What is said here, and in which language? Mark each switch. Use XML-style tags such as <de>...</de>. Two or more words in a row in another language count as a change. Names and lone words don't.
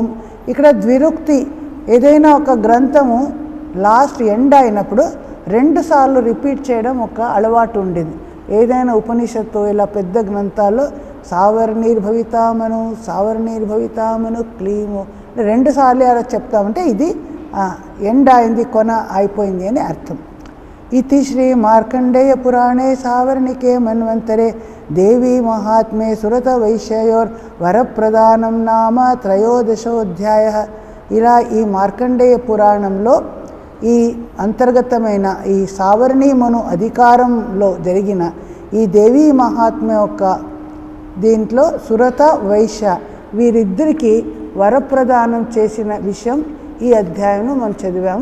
<te>ఇక్కడ ద్విరుక్తి, ఏదైనా ఒక గ్రంథము</te> <en>last end</en> <te>అయినప్పుడు 2 సార్లు రిపీట్ చేయడం ఒక అలవాటు ఉండేది. ఏదైనా ఉపనిషత్తు ఇలా పెద్ద గ్రంథాల్లో సావర్ణీర్భవితామను క్లీము 2 సార్లు అలా చెప్తామంటే ఇది ఎండ్ అయింది, కొన అయిపోయింది అని అర్థం.</te> <sa>इति श्री मार्कंडेय पुराणे सावर्णिके मन्वंतरे देवी महात्म्ये सुरत वैश्योर वरप्रदानं नाम त्रयोदशोऽध्यायः.</sa> <te>ఇలా ఈ మార్కండేయ పురాణంలో ఈ అంతర్గతమైన ఈ సావర్ణి మను అధికారంలో జరిగిన ఈ దేవీ మహాత్మ్య యొక్క దీంట్లో సురత వైశ్య వీరిద్దరికి వరప్రదానం చేసిన విషయం ఈ అధ్యాయంలో మనం చదివాము.</te>